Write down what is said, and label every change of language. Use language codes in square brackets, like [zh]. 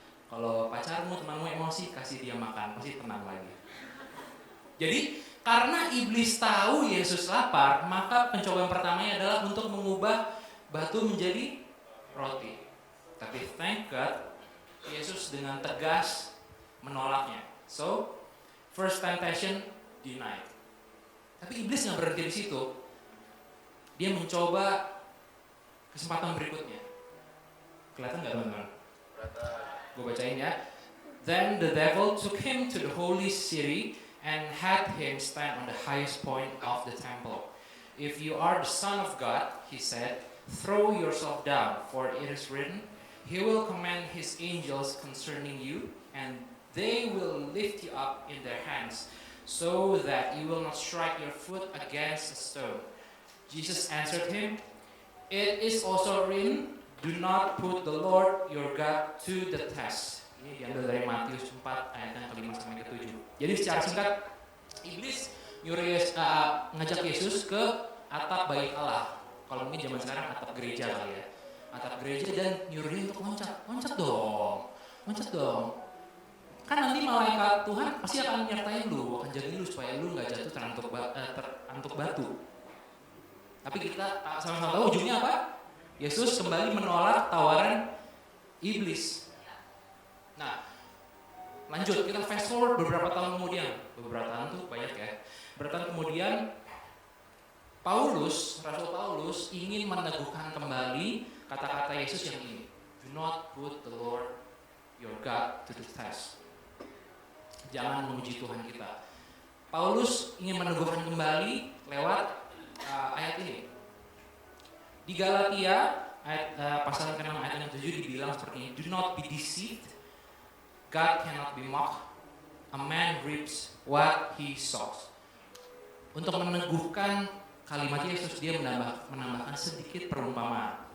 [id] Kalau pacarmu, temanmu emosi, kasih dia makan, pasti tenang lagi. Jadi karena iblis tahu Yesus lapar, maka pencobaan pertamanya adalah untuk mengubah batu menjadi roti. Tapi [en] thank God, [id] Yesus dengan tegas menolaknya. [en] So, first temptation denied. [id] Tapi iblis nggak berhenti di situ. Dia mencoba kesempatan berikutnya. Kelihatan nggak teman-teman? Gue bacain ya. [en] Then the devil took him to the holy city and had him stand on the highest point of the temple. If you are the Son of God, he said, throw yourself down, for it is written, he will command his angels concerning you, and they will lift you up in their hands, so that you will not strike your foot against a stone. Jesus answered him, it is also written, do not put the Lord your God to the test. [id] Ini diambil dari Matius 4 ayat yang ke-5 sampai ke-7. Jadi secara singkat, iblis nyuruh ngajak Yesus ke atap bait Allah. Kalau mungkin zaman sekarang atap gereja kali ya. Atap gereja dan nyuruh dia untuk loncat. Loncat dong. Kan nanti malaikat Tuhan pasti akan nyertain lu, akan jagain lu supaya lu nggak jatuh terantuk batu. Tapi kita sama-sama tahu ujungnya apa? Yesus kembali menolak tawaran iblis. Nah, lanjut, kita fast forward beberapa tahun kemudian. Beberapa tahun tuh banyak ya. Beberapa tahun kemudian, Rasul Paulus ingin meneguhkan kembali kata-kata Yesus yang ini. [en] Do not put the Lord your God to the test. [id] Jangan menguji Tuhan kita. Paulus ingin meneguhkan kembali lewat ayat ini. Di Galatia, pasal ke-6 ayat 7 dibilang seperti ini. [en] Do not be deceived. God cannot be mocked. A man reaps what he sows. [id] Untuk meneguhkan kalimat Yesus, dia menambahkan sedikit perumpamaan.